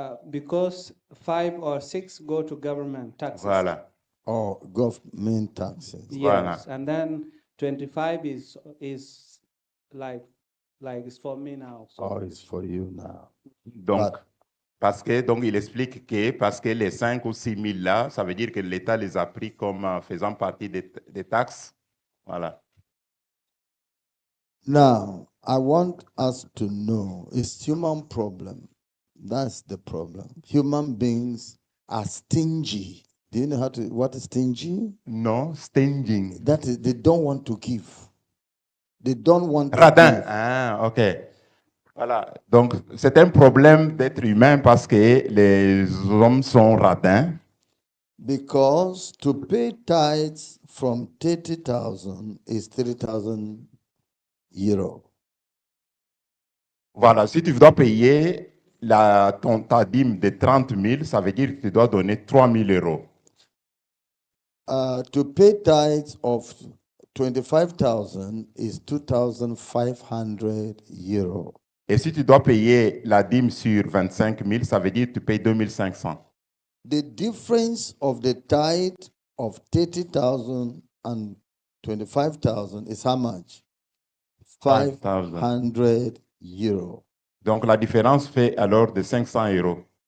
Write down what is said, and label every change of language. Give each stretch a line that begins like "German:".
English: Because 5 or 6 go to government taxes.
French: Voilà.
English: Or government taxes? Yes,
French: Voilà.
English: and then 25 is like it's for me now. So. Or it's for you now?
French: Donc,
English: But-
French: donc, il explique que parce que les 5 ou 6 000 là, ça veut dire que l'État les a pris comme faisant partie des taxes. Voilà.
English: Now, I want us to know it's human problem. That's the problem. Human beings are stingy. Do you know what is stingy?
French: Non,
English: stinging. That is, they don't want to give. They don't want to
French: Radin.
English: give.
French: Ah, OK. Voilà. Donc, c'est un problème d'être humain parce que les hommes sont radins.
English: Because to pay tithes from 30,000 is 3,000 euro.
French: Voilà. Si tu dois payer ta dîme de 30 000, ça veut dire que tu dois donner 3 000 euros.
English: To pay tithes of 25,000 is 2,500 euro.
French: Et si tu dois payer la dîme sur 25 000, ça veut dire que tu payes 2 500.
English: The difference of the tithe of 30,000 and 25,000 is how much? 5,000. 500 euro.
French: Donc, la différence fait alors de 500 euros.